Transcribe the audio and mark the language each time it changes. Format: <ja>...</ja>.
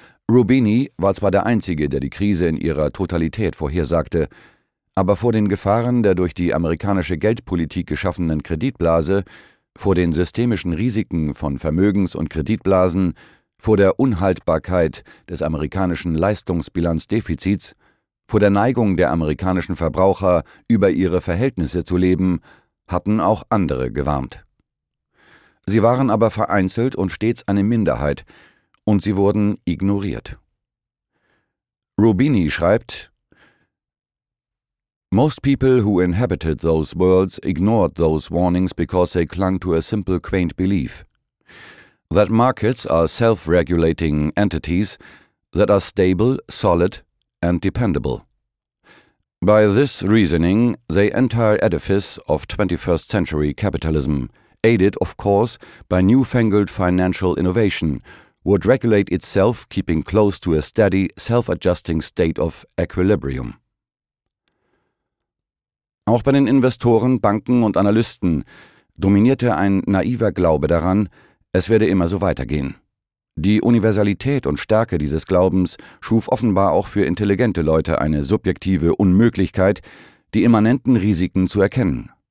<de>Roubini war zwar der Einzige, der die Krise in ihrer Totalität vorhersagte, aber vor den Gefahren der durch die amerikanische Geldpolitik geschaffenen Kreditblase, vor den systemischen Risiken von Vermögens- und Kreditblasen, vor der Unhaltbarkeit des amerikanischen Leistungsbilanzdefizits, vor der Neigung der amerikanischen Verbraucher, über ihre Verhältnisse zu leben, hatten auch andere gewarnt. Sie waren aber vereinzelt und stets eine Minderheit, und sie wurden ignoriert. Rubini schreibt:</de> <en>Most people who inhabited those worlds ignored those warnings because they clung to a simple, quaint belief that markets are self-regulating entities that are stable, solid, and dependable. By this reasoning, the entire edifice of 21st century capitalism, aided, of course, by newfangled financial innovation, would regulate itself, keeping close to a steady, self-adjusting state of equilibrium.</en> <de>Auch bei den Investoren, Banken und Analysten dominierte ein naiver Glaube daran, es werde immer so weitergehen. Die Universalität und Stärke dieses Glaubens schuf offenbar auch für intelligente Leute eine subjektive Unmöglichkeit, die immanenten Risiken zu erkennen.</de>